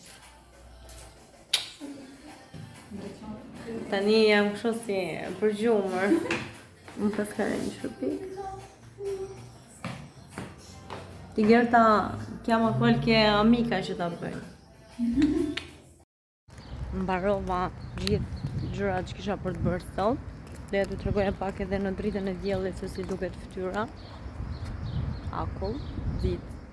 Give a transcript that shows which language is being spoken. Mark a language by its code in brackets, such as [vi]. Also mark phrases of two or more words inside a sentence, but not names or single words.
[sq] Tani jam kështu si përgjumër. Më paskare një shërpik. Ti Gerta, [it] chiama qualche amica [sq] që ta bëjnë. Mbarova gjithë gjërat që kisha për të bërë sot. Dhe t'ju tregoja pak edhe në dritën e diellit se si duket fytyra. Akull, ditë.